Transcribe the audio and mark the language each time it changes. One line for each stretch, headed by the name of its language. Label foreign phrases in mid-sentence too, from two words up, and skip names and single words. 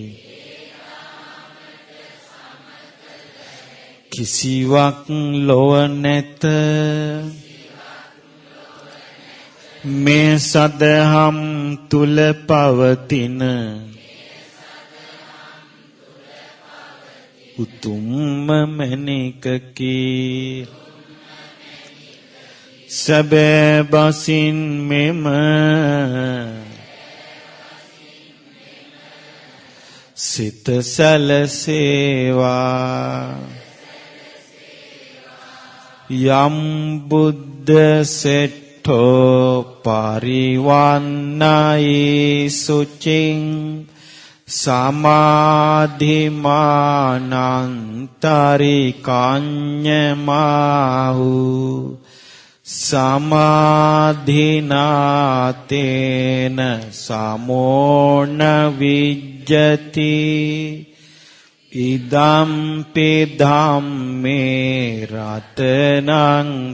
Sinhala: කිසිවක් ලොව නැත මේ සදහම් තුල පවතින උතුම්ම මැණිකකි සැබෑ බසින් මෙම සිත සැලසේවා
Pali: යම් බුද්ධ සෙට්ඨෝ පරිවන්නයි සුචින් සමාධිමානන්තරිකඤ්ඤමාහු සමාධිනාතේන සමෝන විජ්ජති ඉදම්පි ධම්මේ රතනං